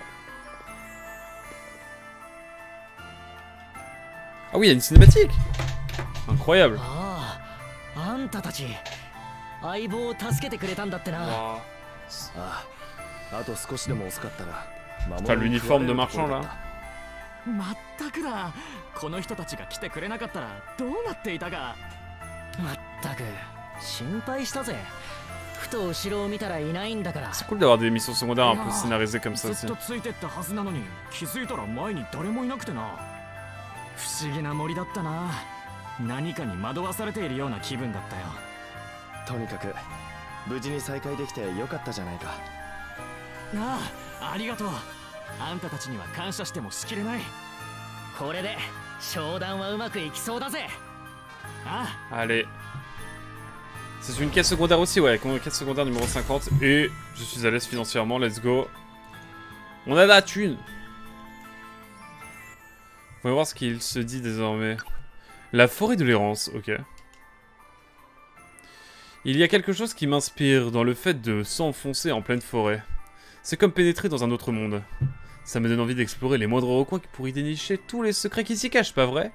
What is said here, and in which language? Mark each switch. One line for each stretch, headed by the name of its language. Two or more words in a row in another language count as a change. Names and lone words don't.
French: Ah oui, il y a une cinématique. Incroyable. Enfin, l'uniforme de marchand là.
Japanese: まったくだ。この人たちが来てくれなかったらどうなっていたか。まったく心配したぜ。ふと後ろを見たらいないんだから。
French: C'est cool d'avoir des missions secondaires un peu scénarisées comme ça
Japanese: ず
French: aussi.
Japanese: っとついてったはずなのに気づいたら前に誰もいなくてな。不思議な森だったな。何かに惑わされているような気分だったよ。とにかく無事に再会できてよかったじゃないか。ああ、ありがとう。あんたたちには感謝してもしきれない。これで商談はうまくいきそうだぜ。ああ。
French: Allez. C'est une quête secondaire aussi, ouais, quête secondaire numéro 50. Et je suis à l'aise financièrement,
English: let's go.
French: On a la thune. On va voir ce qu'il se dit désormais. La forêt de l'errance, ok. Il y a quelque chose qui m'inspire dans le fait de s'enfoncer en pleine forêt. C'est comme pénétrer dans un autre monde. Ça me donne envie d'explorer les moindres recoins pour y dénicher tous les secrets qui s'y cachent, pas vrai?